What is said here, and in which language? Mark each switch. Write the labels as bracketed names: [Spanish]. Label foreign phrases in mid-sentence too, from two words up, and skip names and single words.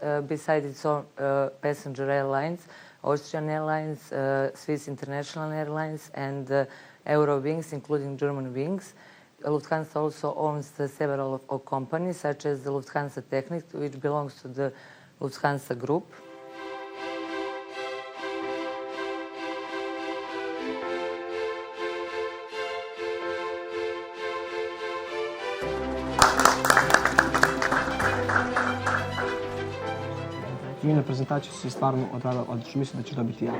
[English] Besides its own passenger airlines, Austrian Airlines, Swiss International Airlines, and Eurowings, including Germanwings. Lufthansa also owns several companies, such as the Lufthansa Technik, which belongs to the Lufthansa Group. [Serbian] Mina prezentaciju si stvarno odradila odlično, mislim da će dobiti ja.